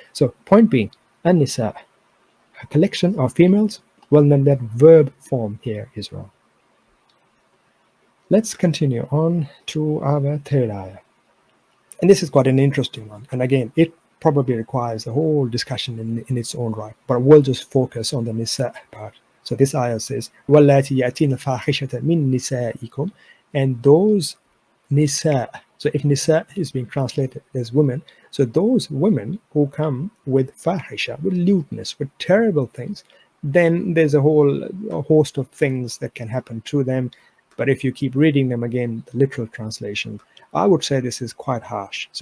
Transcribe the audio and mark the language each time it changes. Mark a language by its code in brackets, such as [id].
[en] So point being, an-nisa, a collection of females, well then that verb form here is wrong. Let's continue on to our third ayah. And this is quite an interesting one. And again, it probably requires a whole discussion in its own right. But we'll just focus on the Nisa part. So this ayah says, [ar] وَاللَّاتِي يَأْتِينَ الْفَاحِشَةَ مِن نِسَائِكُمْ. [en] And those Nisa, so if Nisa is being translated as women, so those women who come with fahisha, with lewdness, with terrible things, then there's a host of things that can happen to them. But if you keep reading them again, the literal translation, I would say this is quite harsh.